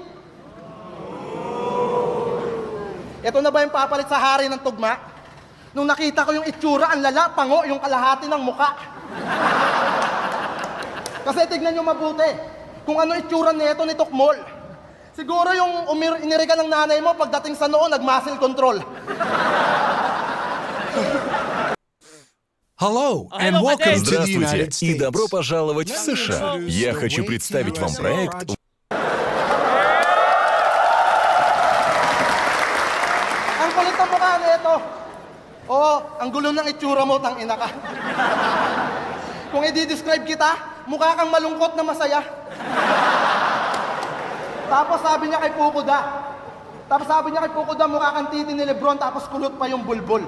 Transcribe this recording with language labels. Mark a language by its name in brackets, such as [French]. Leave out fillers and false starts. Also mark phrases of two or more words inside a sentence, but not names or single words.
[Filipino] Ito na ba yung papalit sa hari ng tugma? Nung nakita ko yung itsura, ang lala, pango, yung kalahati ng muka. Kasi tignan nyo mabuti kung ano itsura nito ni Tokmol. Siguro yung inirika ng nanay mo pagdating sa noo, nag- [English] muscle control. Hello and Hello, welcome Madrid. to the [Russian] Здравствуйте [English] United [Russian] и [English] States. [Russian] добро пожаловать в США. Я хочу представить вам проект [Filipino] Ang kulit ng mukha nito. Oo, ang gulo ng itsura mo, tang ina ka. Kung i-describe kita, mukha kang malungkot na masaya. Tapos sabi niya kay Pukuda, mukha kang titi ni Lebron, tapos kulot pa yung bulbul.